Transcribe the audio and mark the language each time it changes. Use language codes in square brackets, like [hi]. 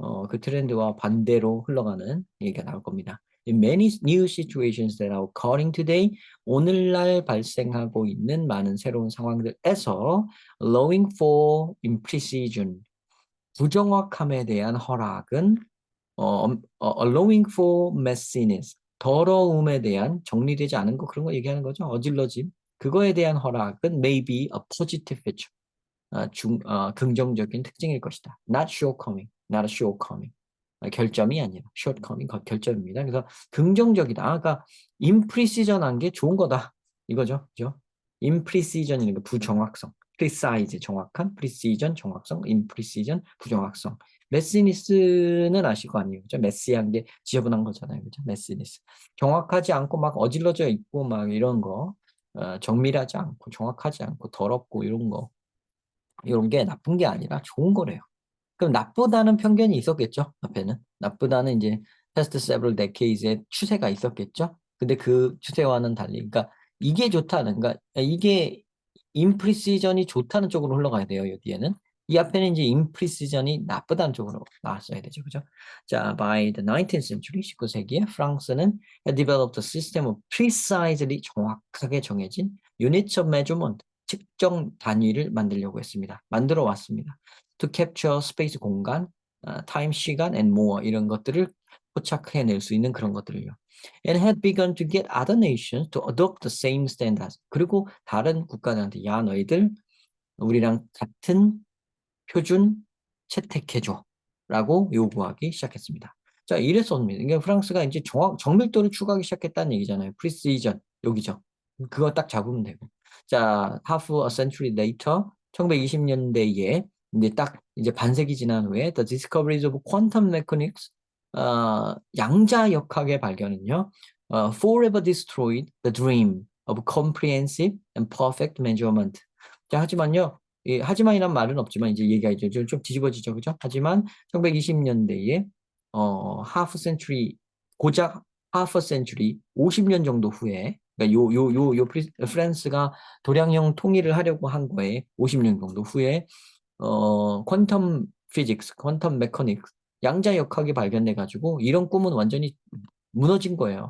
[ko] 그 트렌드와 반대로 흘러가는 얘기가 나올 겁니다. [en] In many new situations that are occurring today, [ko] 오늘날 발생하고 있는 많은 새로운 상황들에서 [en] allowing for imprecision, [ko] 부정확함에 대한 허락은 [en] allowing for messiness, [ko] 더러움에 대한 정리되지 않은 거 그런 거 얘기하는 거죠. 어질러짐. 그거에 대한 허락은 [en] may be a positive feature. [ko] 긍정적인 특징일 것이다. [en] Not shortcoming, not a shortcoming. [ko] 결점이 아니라 shortcoming, 결점입니다. 그래서 긍정적이다. 그러니까 imprecision한 게 좋은 거다. 이거죠. 그죠? imprecision이니까 부정확성. precise, 정확한, precision, 정확성, imprecision, 부정확성. messiness는 아실 거 아니에요. 그죠? messi한 게 지저분한 거잖아요. 그죠? messiness. 정확하지 않고 막 어질러져 있고 막 이런 거. 정밀하지 않고 정확하지 않고 더럽고 이런 거. 이런 게 나쁜 게 아니라 좋은 거래요. 그럼 나쁘다는 편견이 있었겠죠? 앞에는. 나쁘다는 이제 [en] past several decades [ko] 의 추세가 있었겠죠? 근데 그 추세와는 달리, 그러니까 이게 좋다는, 그러니까 이게 imprecision이 좋다는 쪽으로 흘러가야 돼요. 여기에는. 이 앞에는 이제 imprecision이 나쁘다는 쪽으로 나왔어야 되죠. 그죠? [en] 자, by the 19th century, [ko] 19세기에 프랑스는 [en] had developed a system of precisely [ko] 정확하게 정해진 [en] units of measurement, [ko] 측정 단위를 만들려고 했습니다. 만들어 왔습니다. [en] To capture space [ko] 공간, time 시간 [en] and more [ko] 이런 것들을 포착해낼 수 있는 그런 것들을요. [en] And had begun to get other nations to adopt the same standards. [ko] 그리고 다른 국가들한테 야 너희들 우리랑 같은 표준 채택해줘 라고 요구하기 시작했습니다. 자, 이랬었습니다. 이게 프랑스가 이제 정밀도를 추구하기 시작했다는 얘기잖아요. 프리시전 여기죠. 그거 딱 잡으면 되고. 자, [en] half a century later [ko] 1920년대에 이제 딱 이제 반세기 지난 후에 [en] the discoveries of quantum mechanics [ko] 양자역학의 발견은요. [en] forever destroyed the dream of comprehensive and perfect measurement. [ko] 자, 하지만요. 하지만이란 말은 없지만 이제 얘기가 이제 좀 뒤집어지죠. 그죠? 하지만 1920년대에 하프 센츄리 고작 하프 센츄리 50년 정도 후에 그러니까 프랑스가 도량형 통일을 하려고 한 거에 50년 정도 후에 퀀텀 피직스, 퀀텀 메커닉스 양자역학이 발견돼 가지고 이런 꿈은 완전히 무너진 거예요.